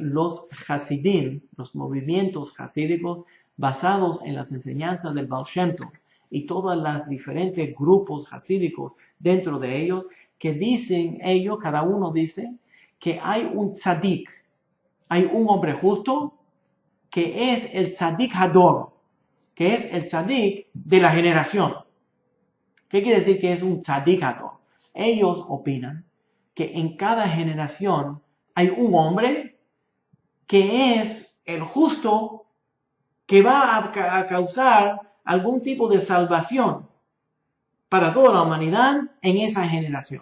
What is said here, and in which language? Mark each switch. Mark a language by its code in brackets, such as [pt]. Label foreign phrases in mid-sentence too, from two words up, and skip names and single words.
[es] los hasidim, los movimientos hasídicos, basados en las enseñanzas del Baal Shem Tov y todos los diferentes grupos hasídicos dentro de ellos, que dicen ellos, cada uno dice, que hay un tzadik, hay un hombre justo, que es el [he] צדיק הדור, [es] que es el tzadik de la generación. ¿Qué quiere decir que es un [he] צדיק הדור? [es] Ellos opinan que en cada generación hay un hombre que es el justo, que va a causar algún tipo de salvación para toda la humanidad en esa generación.